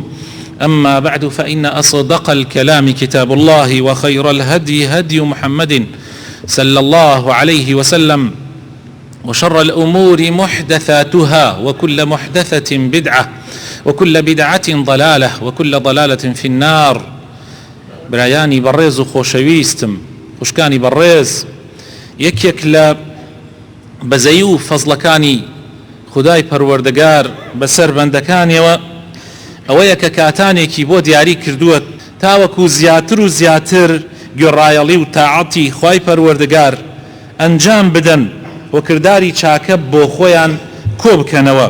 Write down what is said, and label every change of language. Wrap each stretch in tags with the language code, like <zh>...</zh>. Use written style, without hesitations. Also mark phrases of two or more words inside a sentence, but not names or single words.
<ar>أما بعد، فإن أصدق الكلام كتاب الله، وخير الهدي هدي محمد صلى الله عليه وسلم، وشر الأمور محدثاتها، وكل محدثة بدعة، وكل بدعة ضلالة، وكل ضلالة في النار.</ar> <ckb>برایانی بەڕێز و خۆشەویستم، خوشکانی بەڕێز، یەکێک لە بەزەیی و فەزڵەکانی خودای پەروەردگار بەسەر بەندەکانیەوە ئەوەیە کە کاتانێکی بۆ دیاری کردووە تاوەکو زیاتر و زیاتر گوێڕایەڵی و تاعەتی خوای پەروەردگار ئەنجام بدەن و کردداری چاکە بۆ خۆیان کۆ بکەنەوە.</ckb>